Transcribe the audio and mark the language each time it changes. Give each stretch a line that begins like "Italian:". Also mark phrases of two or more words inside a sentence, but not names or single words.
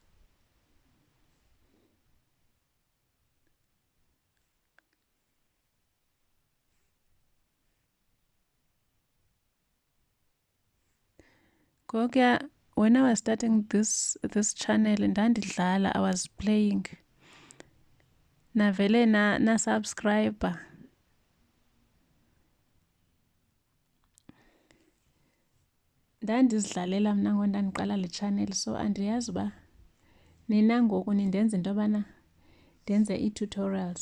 English: Gogia, when I was starting this channel and I was playing.
Xhosa: Navele na subscriber. Ndandizidlalela mna ngoku ndandiqala le channel, so andiyazi uba nina ngoku nindenza into yobana ndenze ii-tutorials.